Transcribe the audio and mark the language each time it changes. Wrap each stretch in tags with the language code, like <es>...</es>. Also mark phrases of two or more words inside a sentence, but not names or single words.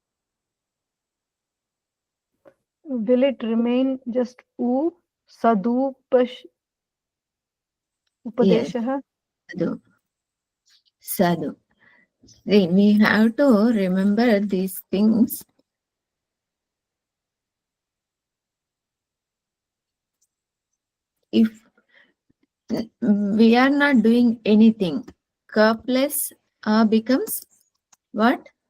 <en>Will it remain just U?</en> <sa>Sadupash upadeshah?</sa> <en>Yes. Sadhu. See, we have to remember these things. If we are not doing anything, ka plus becomes what?</en>